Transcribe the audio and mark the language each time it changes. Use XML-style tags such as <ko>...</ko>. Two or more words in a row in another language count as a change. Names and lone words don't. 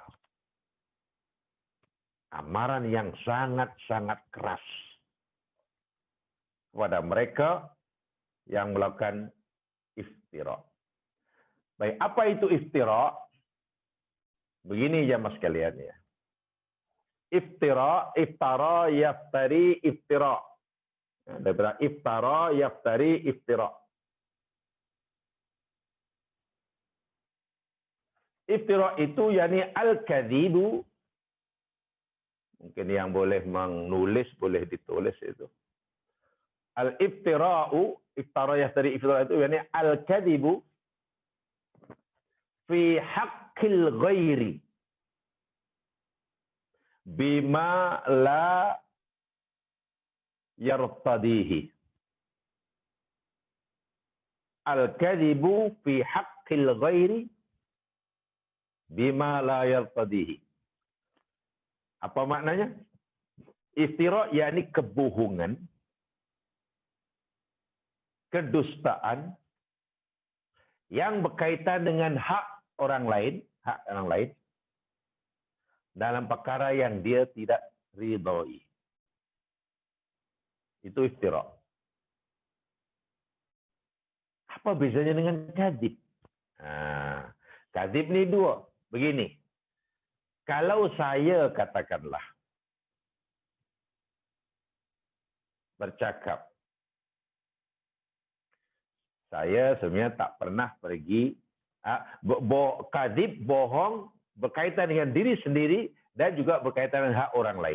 <ms>Amaran yang sangat-sangat keras. kepada mereka yang melakukan iftira. Baik, apa itu iftira? Begini jamaah sekalian ya.</ms> <ar>افتراء، افترى، يفتري، افتراء. Daripada افترى، يفتري، افتراء.</ar> <ms>Iftira itu yakni al-kadzibu. Mungkin yang boleh menulis, boleh ditulis itu.</ms> <ar>الافتراء، افترى، يفتري، افتراء</ar> <ms>itu yakni</ms> <ar>الكذب في حق الغير بما لا يرتضيه. الكذب في حق الغير بما لا يرتضيه.</ar> <ms>Apa maknanya? Iftira yakni kebohongan, kedustaan yang berkaitan dengan hak orang lain dalam perkara yang dia tidak ridhoi. Itu iftira. Apa bezanya dengan kadzib? Kadzib ni dua. Begini. Kalau saya katakanlah bercakap, saya sebenarnya tak pernah pergi, kadzib, bohong, berkaitan dengan diri sendiri dan juga berkaitan dengan hak orang lain.</ms>